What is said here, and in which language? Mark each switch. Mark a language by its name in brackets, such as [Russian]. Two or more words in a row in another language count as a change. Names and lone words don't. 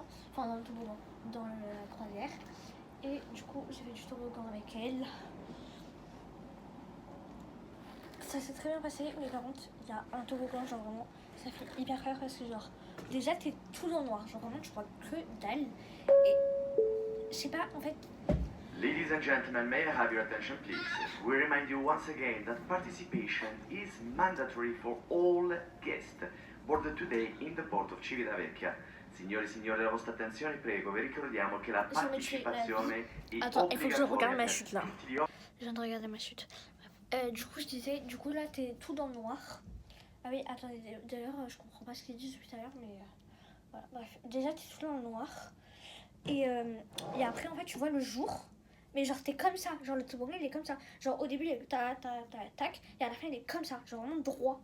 [French] Enfin dans le toboggan, dans la croisière. Et du coup j'ai fait du toboggan avec elle. Ça s'est très bien passé, mais par contre il y a un toboggan genre vraiment ça fait hyper peur parce que genre déjà t'es tout dans le noir, genre vraiment tu vois que dalle. Et je sais pas en fait. [English] Ladies and gentlemen, may I have your attention please? We remind you once again that participation is mandatory for all guests boarded today in the port of Civitavecchia. [Italian] Signori e signore, la vostra attenzione, prego, vi ricordiamo che la partecipazione è [French] Attends, il faut que je regarde ma [Italian] obbligatoria [French] chute [Italian] per [French] là. [Italian] tutti gli [French] Je viens de regarder ma chute. Du coup je disais, du coup là t'es tout dans le noir. Ah oui, attendez, d'ailleurs je comprends pas ce qu'il dit depuis tout à l'heure, mais voilà, bref. Déjà t'es tout dans le noir. Et après en fait tu vois le jour. Mais genre t'es comme ça, genre le toboggan il est comme ça. Genre au début il est tac, et à la fin il est comme ça, genre vraiment droit.